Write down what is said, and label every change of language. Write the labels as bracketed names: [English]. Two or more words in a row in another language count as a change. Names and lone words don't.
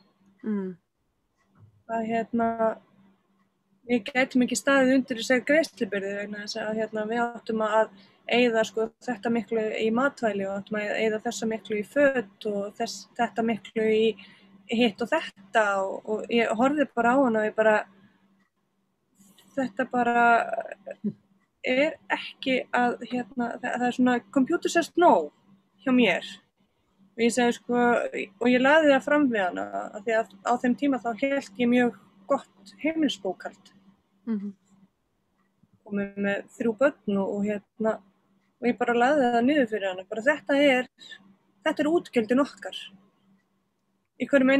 [Icelandic] Að við gætum ekki staðið undir þessari greiðslubyrði vegna þess að við áttum að eyða þetta miklu í matvæli og áttum að eyða þessa miklu í föt og þetta miklu í hitt og þetta og ég horfði bara á hana og ég bara þetta bara er ekki að það er svona [English] computer says no [Icelandic] hjá mér og ég segi og ég lagði það fram við hana af því að á þeim tíma þá hélt ég mjög gott heimilisbókhald og með 3 börn og ég bara lagði það niður fyrir hana bara þetta er útgjöldin okkar í hverjum